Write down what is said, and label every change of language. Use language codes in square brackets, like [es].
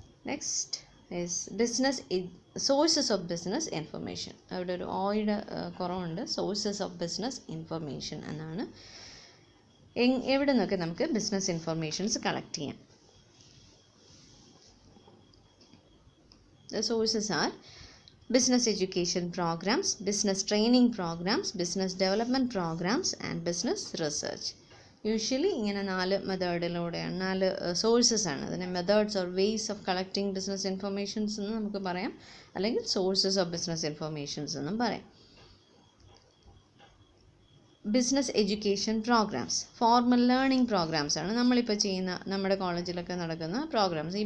[en] Next is sources of business information. [ml] അവിടെ ഒരു ഓയുടെ കുറവുണ്ട്. [en] sources of business information [ml] എന്നാണ്. എവിടെ നിന്നൊക്കെ നമുക്ക് ബിസിനസ് ഇൻഫർമേഷൻസ് കളക്ട് ചെയ്യാം? [en] The sources are business education programs, business training programs, business development programs and business research. [ml] Usually ഇങ്ങനെ 4 മെത്തേഡിലൂടെയാണ്, 4 sources ആണ്. അതിനെ [en] methods or ways of collecting business informations [ml] എന്ന് നമുക്ക് പറയാം, അല്ലെങ്കിൽ [en] sources of business informations [ml] എന്നും പറയാം. Business education programmes, [en] formal learning programmes [ml] ആണ് നമ്മളിപ്പോൾ ചെയ്യുന്ന, നമ്മുടെ കോളേജിലൊക്കെ നടക്കുന്ന പ്രോഗ്രാംസ്.